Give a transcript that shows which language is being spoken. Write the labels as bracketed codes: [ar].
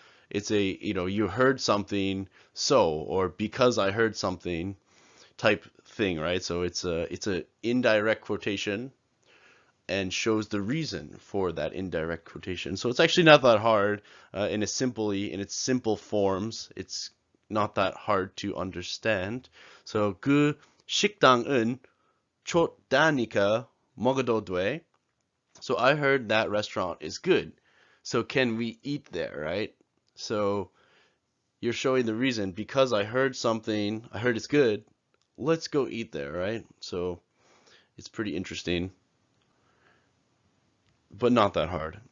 [en] It's you heard something, so, or because I heard something type thing, right? So it's a indirect quotation and shows the reason for that indirect quotation. So it's actually not that hard in its simple forms. It's not that hard to understand. [ko] So 그 식당은 좋다니까 먹어도 돼. [en] So I heard that restaurant is good. So can we eat there, right? So you're showing the reason, because I heard something, I heard it's good, let's go eat there, right? So it's pretty interesting, but not that hard.